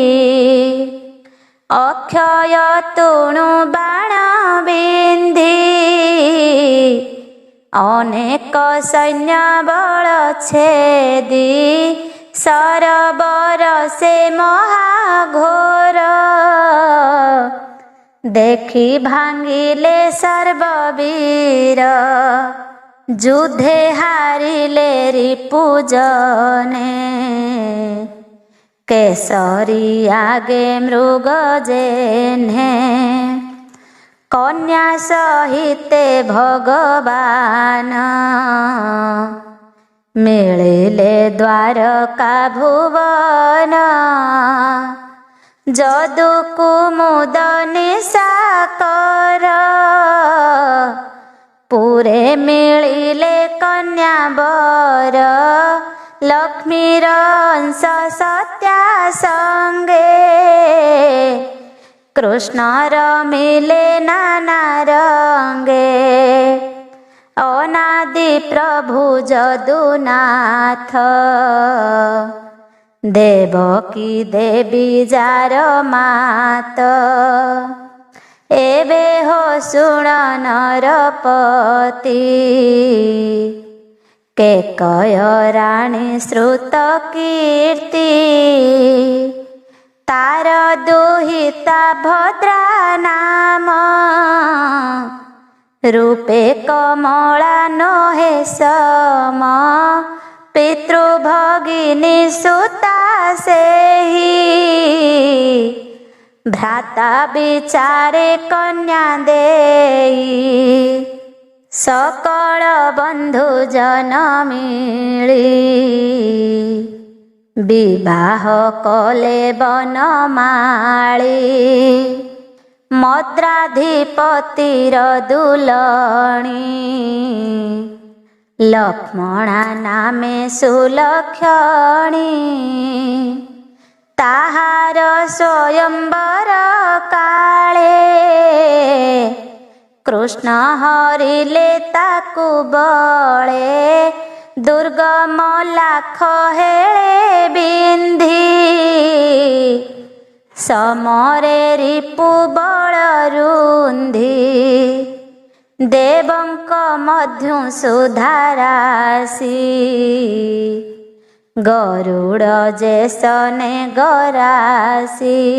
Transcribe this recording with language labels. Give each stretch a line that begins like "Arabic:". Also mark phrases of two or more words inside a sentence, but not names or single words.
Odia: ଅକ୍ଷୟ ତୁଣୁ ବାଣ ବିନ୍ଧି ଅନେକ ସୈନ୍ୟ ବଳ ଛେଦି ସରବର ସେ ମହାଘୋର ଦେଖି ଭାଙ୍ଗିଲେ ସର୍ବବୀର ଯୁଦ୍ଧେ ହାରିଲେ ରିପୁଜନେ କେଶରୀ ଆଗେ ମୃଗ ଯେହ୍ନେ କନ୍ୟା ସହିତେ ଭଗବାନ ମିଳିଲେ ଦ୍ୱାରକା ଭୁବନ ଯଦୁ କୁମୁଦ ନିଶାକର ପୁରେ ମିଳିଲେ କନ୍ୟା ବର ଲକ୍ଷ୍ମୀର ଅଂଶ ସତ୍ୟା ସଙ୍ଗେ କୃଷ୍ଣର ମିଳେ ନାନା ରଙ୍ଗେ ଅନାଦି ପ୍ରଭୁ ଯଦୁନାଥ ଦେବକୀ ଦେବୀ ଯାର ମାତ ଏବେ ହୋ ଶୁଣ ନରପତି କେକୟ ରାଣୀ ଶ୍ରୁତ କୀର୍ତ୍ତି ତାର ଦୁହିତା ଭଦ୍ରା ନାମ ରୂପେ କମଳା ନହେ ସମ ପିତୃଭଗିନୀ ସୁତା ସେହି ଭ୍ରାତା ବିଚାରେ କନ୍ୟା ଦେଇ ସକଳ ବନ୍ଧୁ ଜନ ମିଳି ବିବାହ କଲେ ବନମାଳୀ ମଦ୍ରାଧିପତିର ଦୁଲଣୀ ଲକ୍ଷ୍ମଣା ନାମେ ସୁଲକ୍ଷଣୀ ତାହାର ସ୍ୱୟମ୍ବର କା କୃଷ୍ଣ ହରିଲେ ତାକୁ ବଳେ ଦୁର୍ଗମ ଲାଖ ହେଳେ ବିନ୍ଧି ସମରେ ରିପୁ ବଳ ରୁନ୍ଧି ଦେବଙ୍କ ମଧ୍ୟୁ ସୁଧାରାଶି ଗରୁଡ଼ ଯେସନେ ଗରାସି